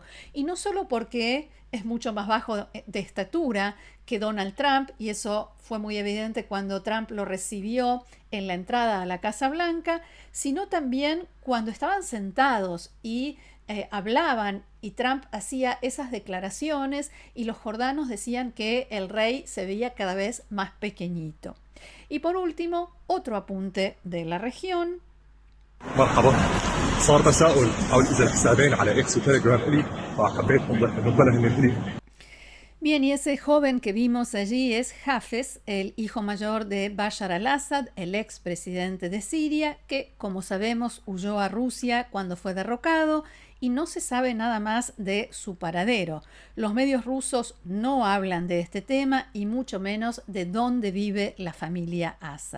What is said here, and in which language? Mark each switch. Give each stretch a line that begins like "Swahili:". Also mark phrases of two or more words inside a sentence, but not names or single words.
Spanish: Y no solo porque es mucho más bajo de estatura que Donald Trump, y eso fue muy evidente cuando Trump lo recibió en la entrada a la Casa Blanca, sino también cuando estaban sentados y hablaban y Trump hacía esas declaraciones y los jordanos decían que el rey se veía cada vez más pequeñito. Y por último, otro apunte de la región.
Arabic: مرحبا صار تساؤل حول اذا الحسابين على اكس وتليجرام الي فحبيت اوضح انه بلا هن
Spanish: Bien, y ese joven que vimos allí es Hafez, el hijo mayor de Bashar al-Assad, el expresidente de Siria, que, como sabemos, huyó a Rusia cuando fue derrocado y no se sabe nada más de su paradero. Los medios rusos no hablan de este tema y mucho menos de dónde vive la familia Assad.